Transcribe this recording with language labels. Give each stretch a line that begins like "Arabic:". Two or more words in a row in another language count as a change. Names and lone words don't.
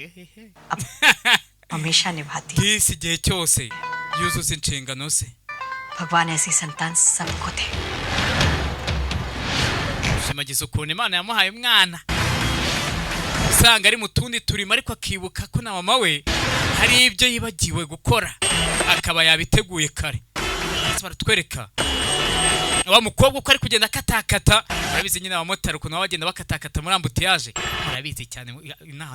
Hindi: हमेशा निभाती
Kinyarwanda: disi igihe cyose yuzuza inshingano ze
Hindi: भगवान ऐसी संतान सबको दे
Kinyarwanda: ushimagiza ukuntu imana yamuhaye umwana usanga ari mu tundi turimo ariko akibuka ko na mama we hari ibyo yibagiwe gukora akaba yabiteguye kare baratwereka wa mukobwa uko ari kugenda akatakata murabizi nyine abamotari ukuntu baba bagenda bakatakata muri ambutiyaje murabizi cyane inaha